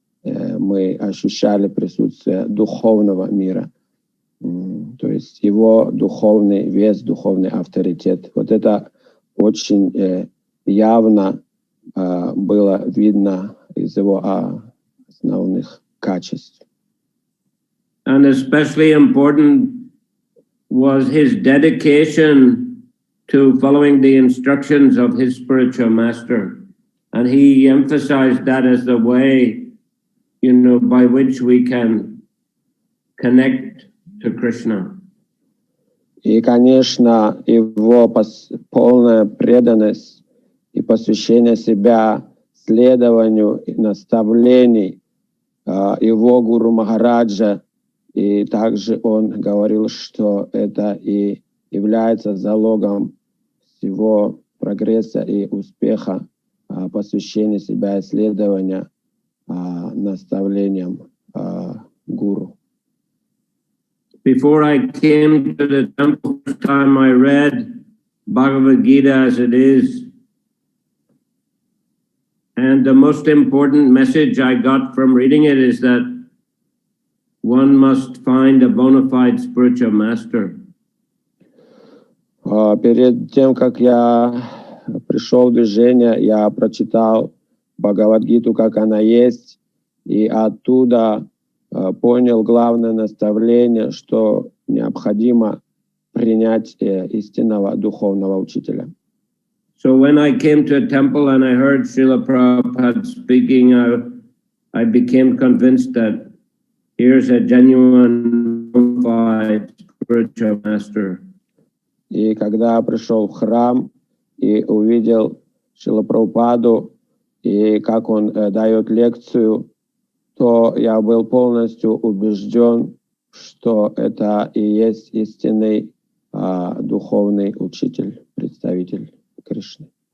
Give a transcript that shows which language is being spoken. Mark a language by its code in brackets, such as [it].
[ru] Мы ощущали присутствие духовного мира. То есть его духовный вес, духовный авторитет. Вот это очень явно было видно из его основных качеств. [en] And especially important was his dedication to following the instructions of his spiritual master. And he emphasized that as the way, by which we can connect to Krishna. [ru] И, конечно, его полная преданность и посвящение себя следованию и наставлений его гуру Махараджа, и также он говорил, что это и является залогом всего прогресса и успеха, посвящения себя исследования наставлениям гуру. [en] Before I came to the temple first time, I read Bhagavad Gita as it is. And the most important message I got from reading it is that one must find a bona fide spiritual master. [ru] Перед тем, как я пришел в движение, я прочитал Бхагавад-гиту, как она есть, и оттуда понял главное наставление, что необходимо принять истинного духовного учителя. [en] So when I came to a temple and I heard Srila Prabhupada speaking, I became convinced that here's a genuine, qualified spiritual master. [ru] И когда я пришел в храм и увидел Шрилу Прабхупаду, и как он дает лекцию, то я был полностью убежден, что это и есть истинный духовный учитель, представитель Кришны.